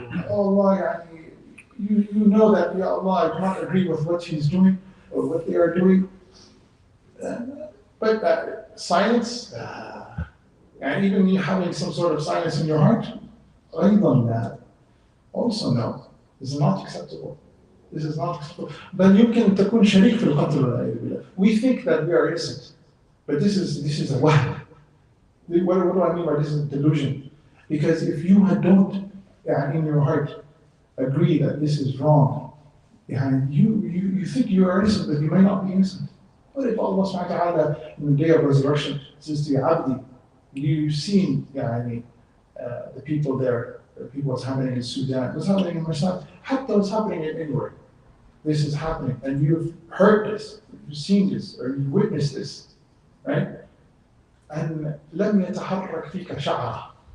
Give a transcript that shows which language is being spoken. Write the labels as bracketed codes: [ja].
[en] Allah, you know that, Ya Allah, I do not agree with what he's doing or what they are doing. But silence, and even you having some sort of silence in your heart, [ar] أيضا [en] also no, this is not acceptable. This is not acceptable. But you can [ar] تكون شريك في القتل. [en] We think that we are innocent, but this is a wahm. What do I mean by this is a delusion? Because if you don't in your heart agree that this is wrong, you think you are innocent, but you may not be innocent. What if Allah subhanahu wa ta'ala in the day of resurrection says to your abdi, you've seen the people there, what's happening in Sudan, what's happening in Marseille, what's happening anywhere. This is happening, and you've heard this, you've seen this, or you've witnessed this, right? And [ar] لم يتحرك فيك شعرة.